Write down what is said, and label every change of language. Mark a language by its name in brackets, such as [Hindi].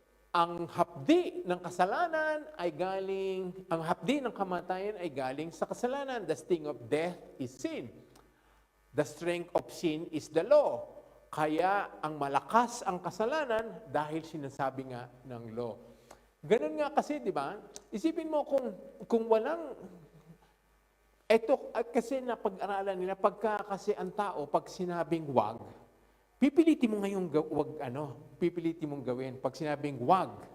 [Filipino] Ang hapdi ng kasalanan ay ang hapdi ng kamatayan ay galing sa kasalanan. [English] The sting of death is sin. The strength of sin is the law. [Filipino] Kaya ang malakas ang kasalanan dahil sinasabi nga ng law. Ganun nga kasi, di ba? Isipin mo kung walang ito kasi napag-aralan nila kasi ang tao pag sinabing wag, pipilitin mo ngayong pipilitin mong gawin pag sinabing wag.